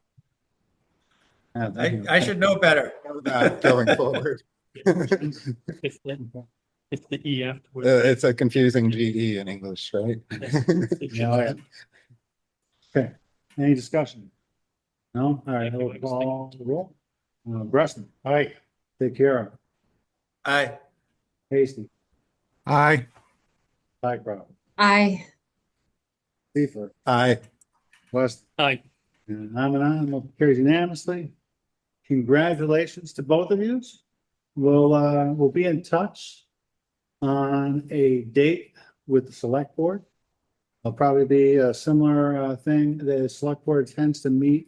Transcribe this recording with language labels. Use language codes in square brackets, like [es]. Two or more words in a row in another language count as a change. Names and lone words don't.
[en] I should know better. Going forward. It's the E afterwards. It's a confusing GE in English, right? Yeah. Okay, any discussion? No? All right, we'll call the roll. Breston. Aye. Take care. Aye. Hasty. Aye. Pycroft. I Seifert. Aye. West. Aye. And I'm an aye, motion carries unanimously. Congratulations to both of you. We'll be in touch on a date with the select board. It'll probably be a similar thing. The select board tends to meet.